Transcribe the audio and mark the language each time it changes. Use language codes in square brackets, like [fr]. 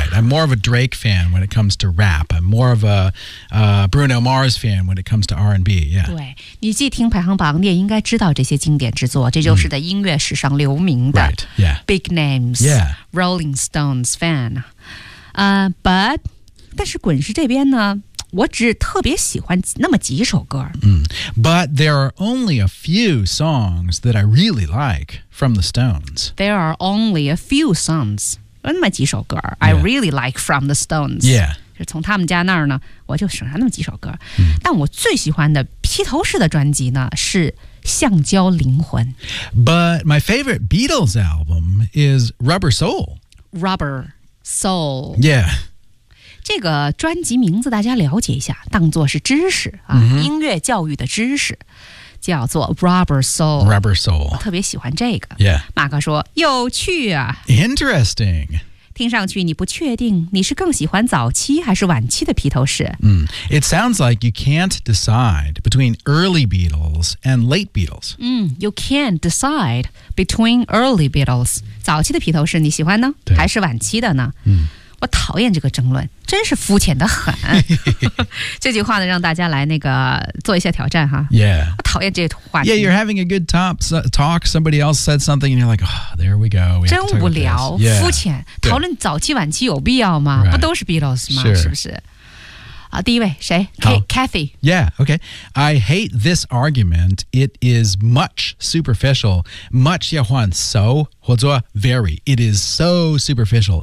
[en] Right, I'm more of a Drake fan when it comes to rap. I'm more of a、Bruno Mars fan when it comes to R&B、yeah. [zh] 对，你既听排行榜你也应该知道这些经典之作，这就是在音乐史上留名的、 [en] right. yeah. Big names、 yeah. Rolling Stones fan、But [zh] 但是滚石这边呢，我只特别喜欢那么几首歌。 [en] But there are only a few songs that I really like from the Stones. There are only a few songs, [zh] 那么几首歌、 [en] yeah. I really like from the Stones. Yeah. [zh] 就从他们家那儿呢，我就喜欢那么几首歌。但我最喜欢的披头士的专辑呢，是橡胶灵魂。 [en] But my favorite Beatles album is Rubber Soul. Rubber Soul. Yeah. [zh] 这个专辑名字大家了解一下，当作是知识、 [en] mm-hmm. [zh] 音乐教育的知识，叫做 Rubber Soul。 Rubber Soul，我特别喜欢这个。 [en] Yeah， [zh] 马哥说有趣啊 [en] ，Interesting。 [zh] 听上去你不确定你是更喜欢早期还是晚期的披头士。 [en] It sounds like you can't decide between early Beatles and late Beatles. You can't decide between early Beatles， [zh] 早期的披头士你喜欢呢，还是晚期的呢？我讨厌这个争论，真是肤浅的很。这句话呢，让大家来那个做一下挑战哈。 [en] Yeah， [zh] 我讨厌这个话题。 [en] Yeah， you're having a good talk. Somebody else said something, and you're like, oh, there we go. We [zh] 真无聊， [en] yeah. [zh] 肤浅。讨论早期晚期有必要吗？ [en] Right. [zh] 不都是 Beatles 吗？ [en] Sure. [zh] 是不是？啊，第一位谁 ？Kathy。 [en] Yeah. Okay. I hate this argument. It is much superficial. Much [zh] 要换 [en] so [zh] 或者 [en] very. It is so superficial.